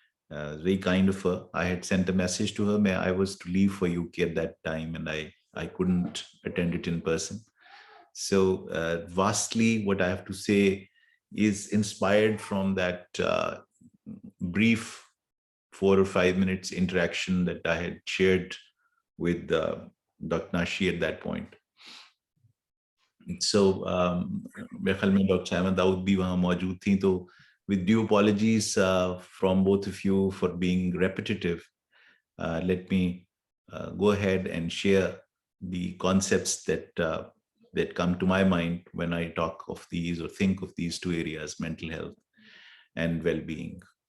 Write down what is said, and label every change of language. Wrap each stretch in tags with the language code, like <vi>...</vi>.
<en>Very kind of her. I had sent a message to her. I was to leave for UK at that time, and I couldn't attend it in person. So vastly what I have to say is inspired from that brief 4 or 5 minutes interaction that I had shared with Dr. Nashi at that point.</en> <ur>So میرے خیال میں doctor Saima داؤد بھی وہاں موجود تھیں.</ur> <en>تو with due apologies from both of you for being repetitive, let me go ahead and share the concepts that come to my mind when I talk of these or think of these two areas, mental health and well-being.</en>